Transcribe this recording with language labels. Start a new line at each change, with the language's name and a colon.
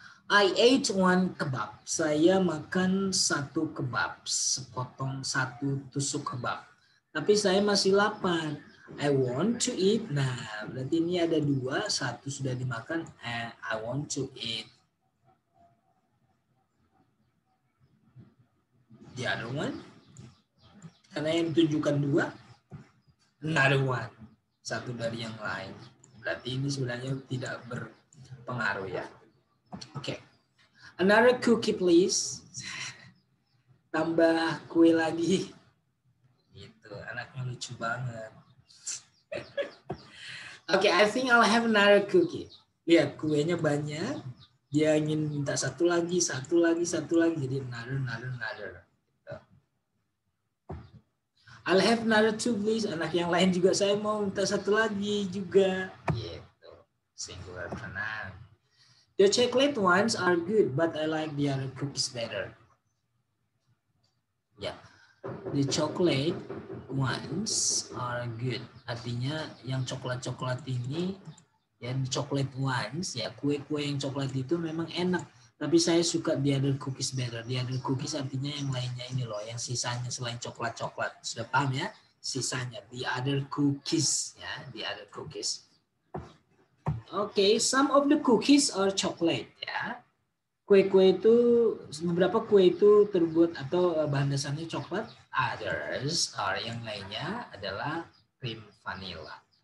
English: I ate 1 kebab.
Indonesian: Saya makan 1 kebab, sepotong 1 tusuk kebab. Tapi saya masih lapar.
English: I want to eat.
Indonesian: Nah, berarti ini ada 2, 1 sudah dimakan.
English: I want to eat the other one.
Indonesian: Karena yang ditunjukkan 2,
English: another one.
Indonesian: 1 dari yang lain. Berarti ini sebenarnya tidak berpengaruh ya.
English: Oke, another cookie please.
Indonesian: Tambah kue lagi. Gitu, anaknya lucu banget.
English: Oke, I think I'll have another cookie.
Indonesian: Lihat, kuenya banyak. Dia ingin minta 1 lagi, 1 lagi, 1 lagi. Jadi
English: another.
Indonesian: Gitu.
English: I'll have another 2 please.
Indonesian: Anak yang lain juga saya mau minta 1 lagi juga. Gitu,
English: singular pronoun. The chocolate ones are good, but I like the other cookies better. Ya, the chocolate ones are good.
Indonesian: Artinya yang coklat-coklat ini, yang
English: chocolate ones,
Indonesian: ya kue-kue yang coklat itu memang enak. Tapi saya suka
English: the other cookies better. The other cookies
Indonesian: artinya yang lainnya ini loh, yang sisanya selain coklat-coklat. Sudah paham ya? Sisanya,
English: the other cookies, ya, the other cookies. Oke, some of the cookies are chocolate ya.
Indonesian: Kue-kue itu, beberapa kue itu terbuat atau bahan dasarnya coklat.
English: Others are,
Indonesian: yang lainnya adalah krim vanilla.